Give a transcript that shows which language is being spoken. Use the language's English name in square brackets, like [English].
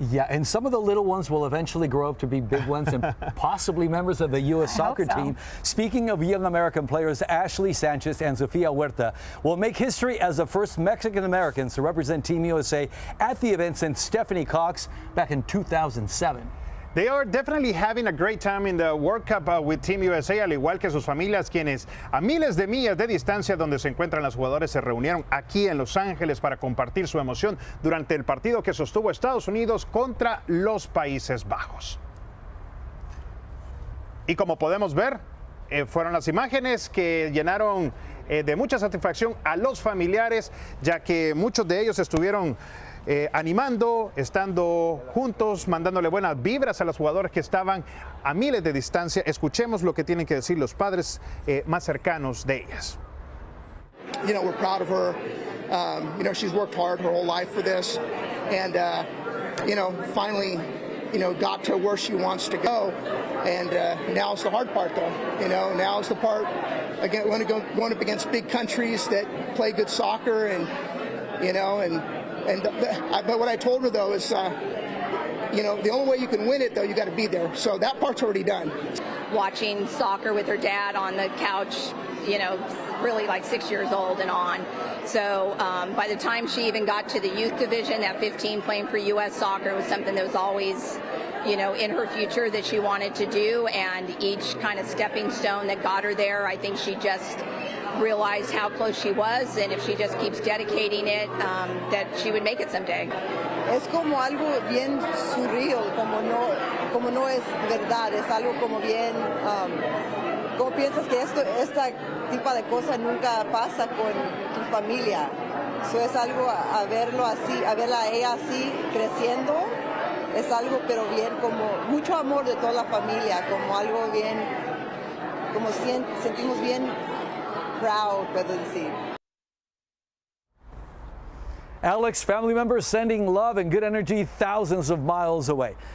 [English] Yeah, and some of the little ones will eventually grow up to be big ones and possibly members of the U.S. soccer team. Speaking of young American players, Ashley Sanchez and Sofia Huerta will make history as the first Mexican Americans to represent Team USA at the event since Stephanie Cox back in 2007. They are definitely having a great time in the World Cup with Team USA, [Spanish] al igual que sus familias, quienes a miles de millas de distancia donde se encuentran las jugadoras se reunieron aquí en Los Ángeles para compartir su emoción durante el partido que sostuvo Estados Unidos contra los Países Bajos. Y como podemos ver, fueron las imágenes que llenaron de mucha satisfacción a los familiares, ya que muchos de ellos estuvieron animando, estando juntos, mandándole buenas vibras a los jugadores que estaban a miles de distancia. Escuchemos lo que tienen que decir los padres más cercanos de ellas. [English] You know, we're proud of her. You know, she's worked hard her whole life for this, and you know, finally, you know, got to where she wants to go. And now it's the hard part, though. You know, now it's the part again going up against big countries that play good soccer, and you know, but what I told her though is, you know, the only way you can win it though, you got to be there. So that part's already done. Watching soccer with her dad on the couch, you know, really like 6 years old and on. So by the time she even got to the youth division at 15, playing for U.S. soccer was something that was always, you know, in her future that she wanted to do. And each kind of stepping stone that got her there, I think she just realized how close she was, and if she just keeps dedicating it, that she would make it someday. [Spanish] Es como algo bien surreal, como no es verdad, es algo como bien, como piensas que esta tipo de cosa nunca pasa con tu familia. Eso es algo a verlo así, a verla a ella así creciendo, es algo pero bien, como mucho amor de toda la familia, como algo bien, como sentimos bien [English] proud, [Spanish] puedo decir. [English] Alex, family members sending love and good energy thousands of miles away.